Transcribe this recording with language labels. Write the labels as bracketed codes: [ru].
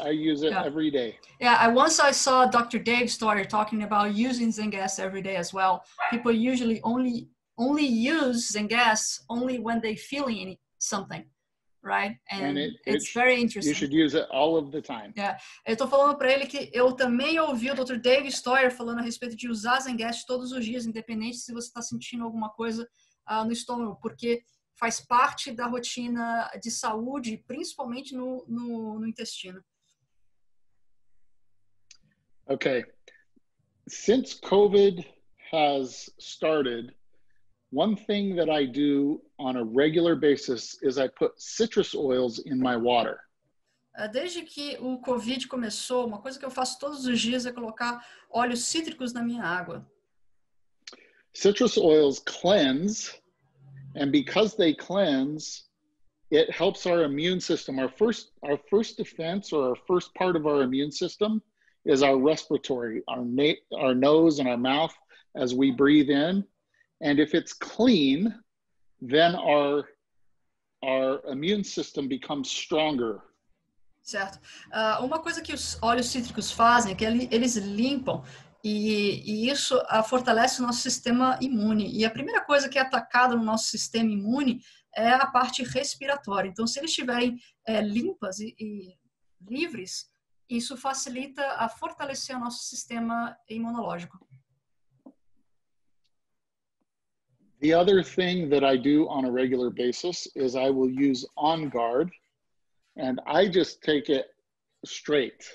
[en] I use it every day. Yeah, once I saw Dr. Dave Story talking about using Zengast every day as well. People usually only use Zengast only when they feeling something, right? And it's very interesting. You should use it all of the time. Yeah. [pt] Eu tô falando para ele que eu também ouvi o Dr. Dave Story falando a respeito de usar Zengast todos os dias, independente se você está sentindo alguma coisa no estômago, porque faz parte da rotina de saúde, principalmente no intestino. [en] Okay. Since COVID has started, one thing that I do on a regular basis is I put citrus oils in my water. [pt] Desde que o COVID começou, uma coisa que eu faço todos os dias é colocar óleos cítricos na minha água. [en] Citrus oils cleanse. And because they cleanse, it helps our immune system. Our first defense, or our first part of our immune system, is our respiratory, our nose and our mouth as we breathe in. And if it's clean, then our immune system becomes stronger. [pt] Certo. Uma coisa que os óleos cítricos fazem é que eles limpam. E isso fortalece o nosso sistema imune. E a primeira coisa que é atacada no nosso sistema imune é a parte respiratória. Então, se eles estiverem limpas e livres, isso facilita a fortalecer o nosso sistema imunológico. [en] The other thing that I do on a regular basis is I will use On Guard and I just take it straight.